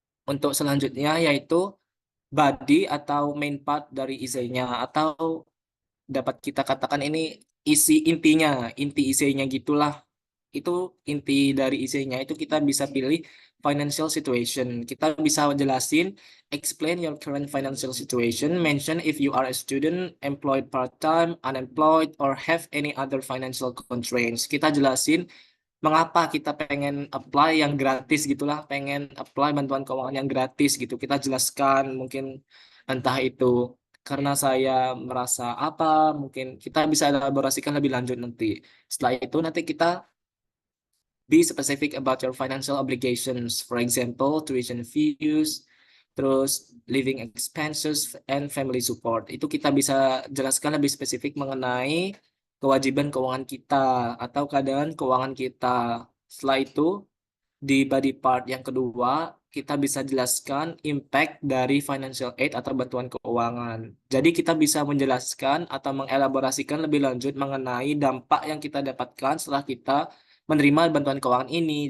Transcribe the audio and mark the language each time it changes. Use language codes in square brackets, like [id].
[id] Untuk selanjutnya yaitu body atau main part dari esainya, atau dapat kita katakan ini isi intinya, inti esainya gitulah. Itu inti dari esainya itu kita bisa pilih financial situation. Kita bisa jelasin [en] explain your current financial situation, mention if you are a student, employed part-time, unemployed, or have any other financial constraints. [id] Kita jelasin mengapa kita pengen apply yang gratis gitulah, pengen apply bantuan keuangan yang gratis gitu. Kita jelaskan mungkin entah itu karena saya merasa apa, mungkin kita bisa elaborasikan lebih lanjut nanti. Setelah itu nanti kita [en] be specific about your financial obligations. For example, tuition fees, [id] terus [en] living expenses, and family support. [id] Itu kita bisa jelaskan lebih spesifik mengenai kewajiban keuangan kita atau keadaan keuangan kita. Setelah itu, di body part yang kedua, kita bisa jelaskan impact dari financial aid atau bantuan keuangan. Jadi kita bisa menjelaskan atau mengelaborasikan lebih lanjut mengenai dampak yang kita dapatkan setelah kita menerima bantuan keuangan ini.